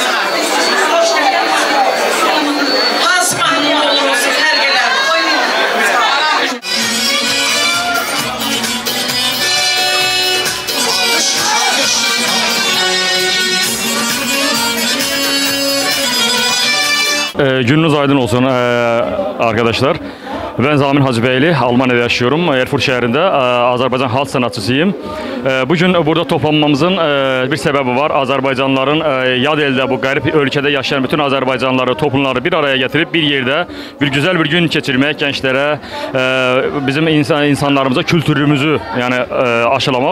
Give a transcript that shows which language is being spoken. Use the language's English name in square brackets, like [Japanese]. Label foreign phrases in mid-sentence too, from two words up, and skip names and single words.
[Azerbaijani] Hansı mahnı olur olsun, hər gələn. Gününüz aydın olsun arkadaşlar. [Turkish] Ben Zamin Hacıbeyli, Almanya'da yaşıyorum. Erfurt şehrinde Azerbaycan halk sanatçısıyım. Bugün burada toplanmamızın bir sebebi var. Azerbaycanlıların yad elde bu garip ülkede yaşayan bütün Azerbaycanlıları, toplumları bir araya getirip bir yerde güzel bir gün geçirmek, gençlere, bizim insanlarımıza kültürümüzü yani aşılamak.